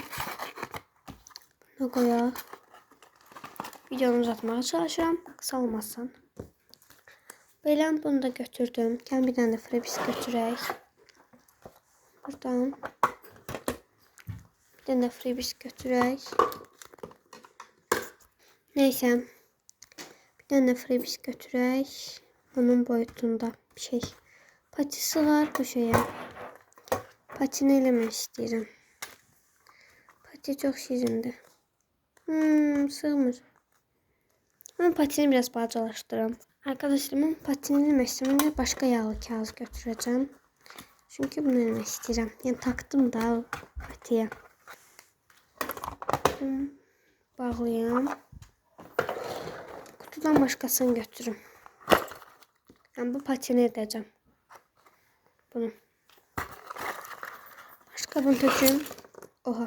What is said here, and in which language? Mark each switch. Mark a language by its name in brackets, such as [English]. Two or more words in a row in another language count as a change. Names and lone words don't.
[Azerbaijani] Buna qoyaq. Videonu uzatmağa çalışıram. Qısa olmasın. Belə bunu da götürdüm. Gəl bir dənə də frebis götürək. Buradan bir dənə də frebis götürək. [Turkish] Neyse. [Azerbaijani] Bir tane frebis götürək. [Turkish] Onun boyutunda bir şey. Patisi var bu şeye. [Azerbaijani] Patini eləmək istəyirəm. Pati çok şirindir. Sığmır. Ben patini biraz balacalaşdırıram. Arkadaşlar, ben patini eləmək istəyirəm. Başka yağlı kağız götürəcəm. Çünkü bunu eləmək istəyirəm. Yəni taktım da patiyə. Bağlayayım. [Turkish] Kutudan başkasını götürürüm. Ben bu patini edeceğim. Bunu. [Azerbaijani] Başka bunu töküm. Oha.